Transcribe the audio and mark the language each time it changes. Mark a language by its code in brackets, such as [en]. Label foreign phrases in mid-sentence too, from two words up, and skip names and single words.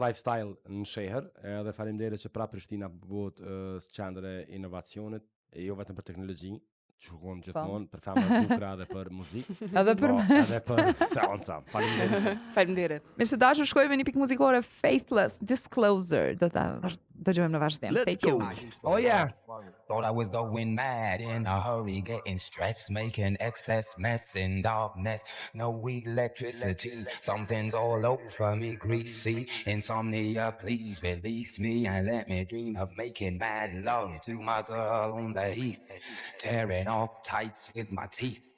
[sq] këtë lifestyle në Sheher, edhe faleminderit që pra Prishtina bëhet qendër e inovacionit, e jo vetëm për teknologji, që shkon gjithmonë për femra të bukura dhe për muzikë, Edhe për po edhe për seanca. Faleminderit. Faleminderit. Mirë të dashur, shkojmë në një pikë muzikore Faithless Disclosure. Do ta dëgjojmë në vazhdim. [en] Stay Let's go. tuned. Oh yeah. Thought I was going mad in a hurry, getting stressed, making excess mess in darkness. No electricity, something's all over me, greasy. Insomnia, please release me and let me dream of making mad love to my girl on the heath, tearing off tights with my teeth.